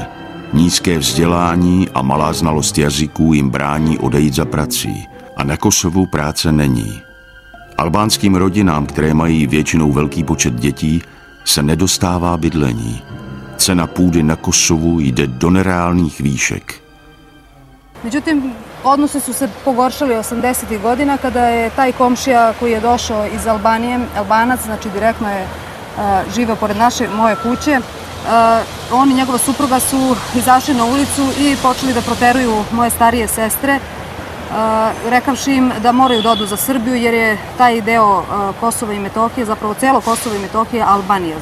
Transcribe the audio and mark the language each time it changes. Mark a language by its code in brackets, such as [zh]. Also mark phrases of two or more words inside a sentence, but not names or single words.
[cs] Nízké vzdělání a malá znalost jazyků jim brání odejít za prací. A na Kosovu práce není. Albánským rodinám, které mají většinou velký počet dětí, se nedostává bydlení. Cena půdy na Kosovu jde do nereálných výšek. [sr] Međutim, odnosi su se pogoršali 80. godina kada je taj komšija koji je došao iz Albanije, Albanac, znači direktno je živeo pored moje kuće, on i njegova supruga su izašli na ulicu i počeli da proteruju moje starije sestre, rekavši im da moraju da odu za Srbiju jer je taj deo Kosova i Metohije, zapravo celo Kosovo i Metohije, Albanija.